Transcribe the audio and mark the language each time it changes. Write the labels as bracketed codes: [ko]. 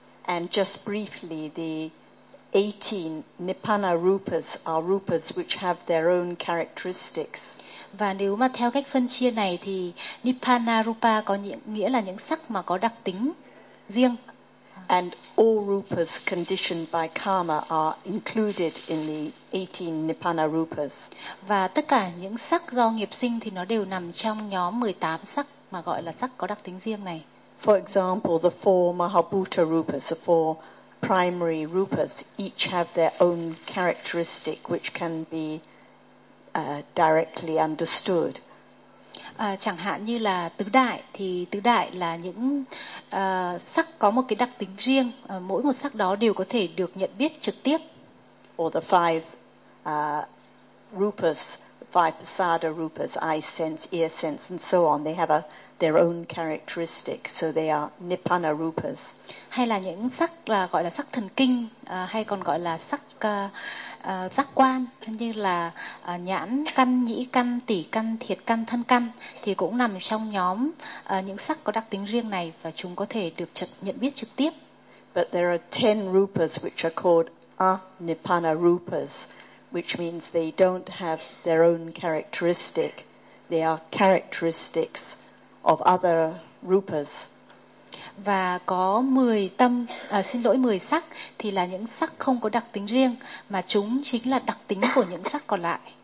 [en] And just briefly, the 18 Nipana rupas are rupas which have their own characteristics. [vi] Và nếu mà theo cách phân chia này thì Nipana rupa có nghĩa là những sắc mà có đặc tính riêng. [en] And all rupas conditioned by karma are included in the 18 nipana rupas. [vi] Và tất cả những sắc do nghiệp sinh thì nó đều nằm trong nhóm 18 sắc mà gọi là sắc có đặc tính riêng này. [en] For example, the four mahabhuta rupas, the four primary rupas, each have their own characteristic which can be directly understood. [vi] Chẳng hạn như là tứ đại thì tứ đại là những sắc có một cái đặc tính riêng, mỗi một sắc đó đều có thể được nhận biết trực tiếp. [en] Or the five rupas, five prasada rupas, eye sense, ear sense and so on, they have their own characteristic, so they are nipana rupas. [vi] Hay là những sắc là gọi là sắc thần kinh, hay còn gọi là sắc giác quan, như là nhãn căn, nhĩ căn, tỷ căn, thiệt căn, thân căn, thì cũng nằm trong nhóm những sắc có đặc tính riêng này và chúng có thể được nhận biết trực tiếp. [en] But there are 10 rupas which are called anipana rupas, which means they don't have their own characteristic. They are characteristics of other rupas. [vi] Và có 10 sắc thì là những sắc không có đặc tính riêng mà chúng chính là đặc tính của những sắc còn lại.